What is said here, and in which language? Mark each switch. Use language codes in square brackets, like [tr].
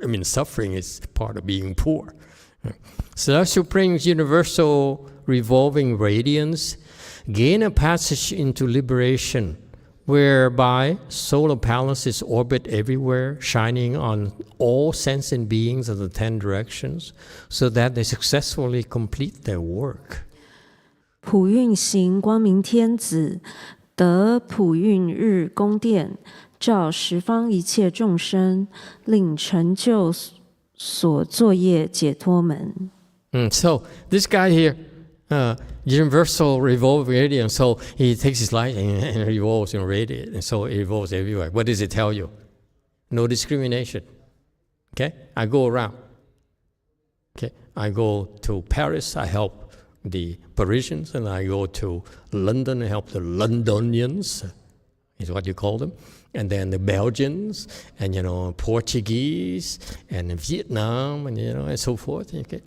[en] I mean, suffering is part of being poor. Celestial Springs universal revolving radiance gain a passage into liberation, whereby solar palaces orbit everywhere, shining on all sentient beings of the 10 directions, so that they successfully complete their work. [zh] 普运行光明天子，得普运日宫殿，照十方一切众生，令成就所作业解脱门。 [en] So this guy here, universal revolving radiance, so he takes his light and revolves and radiates, and so it revolves everywhere. What does it tell you? No discrimination. Okay? I go around. Okay? I go to Paris, I help the Parisians, and I go to London and help the Londonians, is what you call them, and then the Belgians, and Portuguese, and Vietnam, and and so forth. Okay?